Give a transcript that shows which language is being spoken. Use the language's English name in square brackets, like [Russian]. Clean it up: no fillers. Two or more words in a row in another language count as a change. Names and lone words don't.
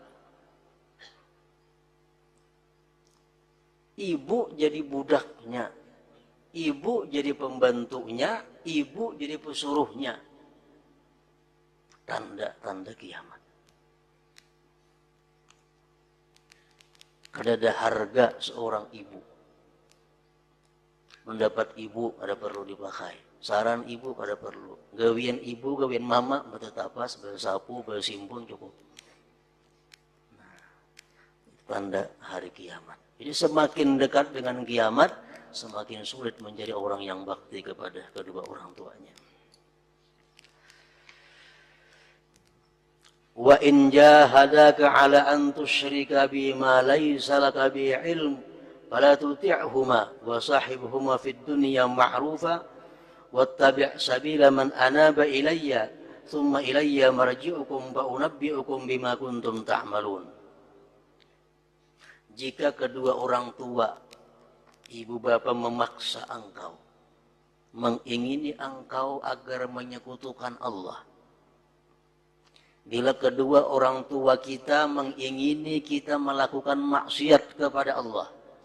[Indonesian] Ibu jadi budaknya, ibu jadi pembantunya, ibu jadi pesuruhnya. Tanda-tanda kiamat. [Banjar] Kada ada harga seorang ibu. [Indonesian] Mendapat ibu ada perlu dipakai. [Banjar] Saran ibu kada perlu. Gawian ibu, gawian mama, betetapas, bersapu, bersimpun cukup. [Indonesian] Nah, tanda hari kiamat. Jadi semakin dekat dengan kiamat, semakin sulit menjadi orang yang bakti kepada kedua orang tuanya. [Arabic] وإن جاهداك على أن تشرك بما ليس لك بعلم فلا تطعهما وصاحبهما في الدنيا معروفا واتبع سبيل من أناب إلي ثم إلي مرجعكم فأنبئكم بما كنتم تعملون. [Indonesian] Jika kedua orang tua, ibu bapa memaksa engkau, mengingini engkau agar menyekutukan Allah. Bila kedua orang tua kita mengingini kita melakukan maksiat kepada Allah.